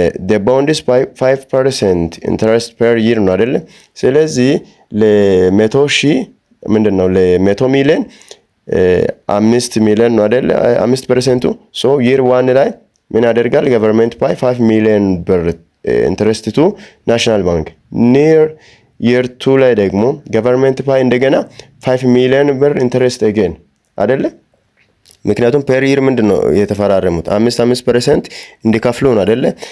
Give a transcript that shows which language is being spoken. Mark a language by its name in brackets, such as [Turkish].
[English] the bond is 5% interest per year ነው አይደለ? [Amharic] ስለዚህ ለ100 ሺህ ምንድነው ለ100 ሚሊዮን 5 ሚሊዮን ነው አይደለ? 5%። so year 1 ላይ ምን ያደርጋል? [English] government pay 5 ሚሊዮን ብር interest to national bank። near year 2 [Amharic] ላይ ደግሞ [English] government pay እንደገና 5 ሚሊዮን ብር interest again አይደለ? [Amharic] ምክንያቱም ፐር ይር ምንድነው የተፈራረሙት 5% እንዲከፍሉ ነው አይደለ?